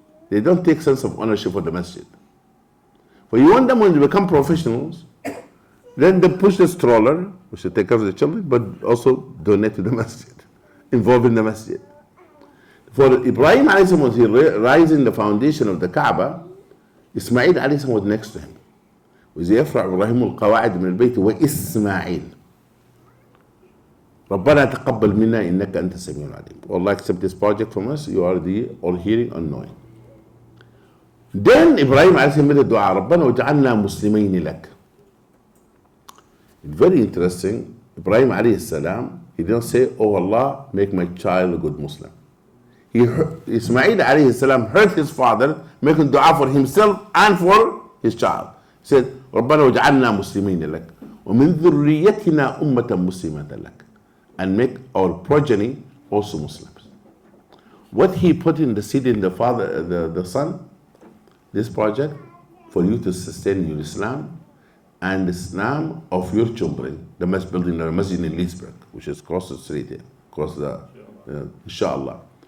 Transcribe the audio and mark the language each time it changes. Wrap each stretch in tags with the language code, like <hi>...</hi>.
<en>They don't take sense of ownership for the masjid. But you want them when they become professionals, then they push the stroller, which should take care of the children, but also donate to the masjid, involve in the masjid. For Ibrahim alayhi salam, was he raising the foundation of the Kaaba, Ismail alayhi salam was next to him.</en> <ar>وإذ يرفع إبراهيم القواعد من البيت وإسماعيل ربنا تقبل منا إنك أنت السميع العليم.</ar> <en>Allah accept this project from us, you are the all hearing and knowing. Then Ibrahim alayhi salam made a dua,</en> <ar>ربنا وجعلنا مسلمين لك.</ar> <en>Very interesting. Ibrahim alayhi salam, he didn't say, oh Allah, make my child a good Muslim. Ismail alayhi salam heard his father making dua for himself and for his child. He said,</en> <ar>رَبَّنَا وَجْعَلْنَا مُسْلِمِينَ لَكَ وَمِنْ ذُرِّيَّتِنَا أُمَّةً مُسْلِمَةً لَكَ,</ar> <en>and make our progeny also Muslims. What he put in the seed in the father, the son, this project, for you to sustain your Islam and the Islam of your children, the building the masjid in Leesburg, which is across the street here, across the, inshallah.</en>